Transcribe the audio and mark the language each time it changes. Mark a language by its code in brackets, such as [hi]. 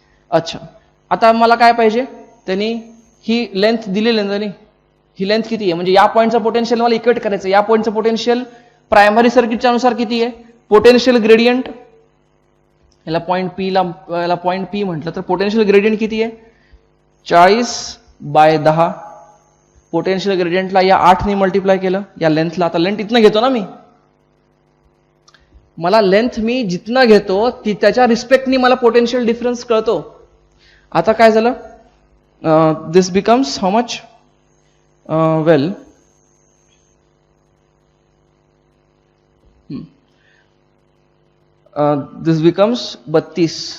[mr] अच्छा, आता मला काय पाहिजे, त्यांनी ही लेंथ दिलेली आहे, त्यांनी ही लेंथ किती आहे, म्हणजे या पॉईंटचं पोटेन्शियल मला इक्वेट करायचं. या पॉईंटचं पोटेन्शियल प्रायमरी सर्किटच्या अनुसार किती आहे, पोटेन्शियल ग्रेडियंट, याला पॉईंट P म्हटलं तर पोटेन्शियल ग्रेडियंट किती आहे 40/10. पोटेन्शियल ग्रेडियंटला या 8 ने मल्टिप्लाय केलं, या लेंथला. आता लेंथ इथनं घेतो ना मी, मला लेंथ मी जिथनं घेतो त्याच्या रिस्पेक्टनी मला पोटेन्शियल डिफरन्स कळतो. आता काय झालं, [en] This becomes how much, well this becomes 32.